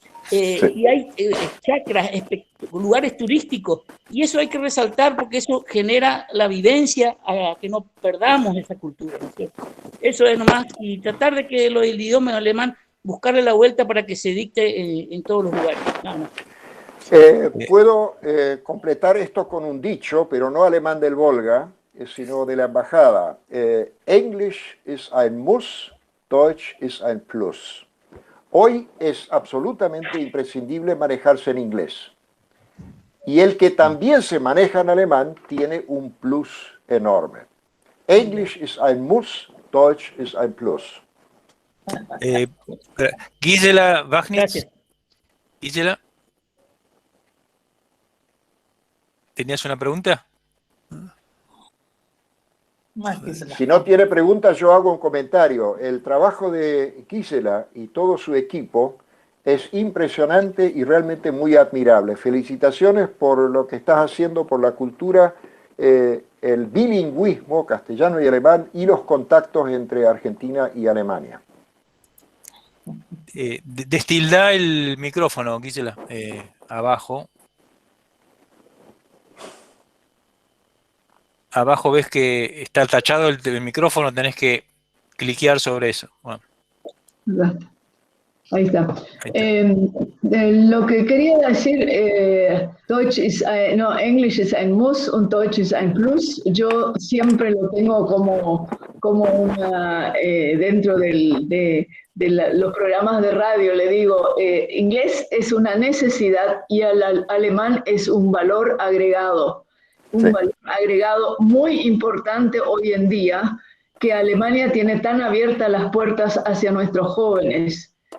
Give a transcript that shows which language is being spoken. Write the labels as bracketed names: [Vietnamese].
[Spanish] Y hay chacras, lugares turísticos, y eso hay que resaltar porque eso genera la vivencia a que no perdamos esa cultura, ¿no es cierto? Eso es nomás, y tratar de que el idioma alemán, buscarle la vuelta para que se dicte en todos los lugares. Nada más. Puedo completar esto con un dicho, pero no alemán del Volga, sino de la embajada. [German] Englisch ist ein Muss, Deutsch ist ein Plus. [Spanish] Hoy es absolutamente imprescindible manejarse en inglés. Y el que también se maneja en alemán tiene un plus enorme. [German] Englisch ist ein Muss, Deutsch ist ein Plus. [Spanish] Gisela Wagnitz. Gisela, ¿tenías una pregunta? Si no tiene preguntas, yo hago un comentario. El trabajo de Gisela y todo su equipo es impresionante y realmente muy admirable. Felicitaciones por lo que estás haciendo por la cultura, el bilingüismo castellano y alemán y los contactos entre Argentina y Alemania. Destildá el micrófono, Gisela, abajo. Abajo ves que está tachado el micrófono, tenés que cliquear sobre eso. Bueno. Ahí está. [German] Lo que quería decir, English es ein Muss und Deutsch ist ein Plus. [Spanish] Yo siempre lo tengo como una, dentro de los programas de radio, le digo, inglés es una necesidad y el alemán es un valor agregado. Valor agregado muy importante hoy en día, que Alemania tiene tan abiertas las puertas hacia nuestros jóvenes.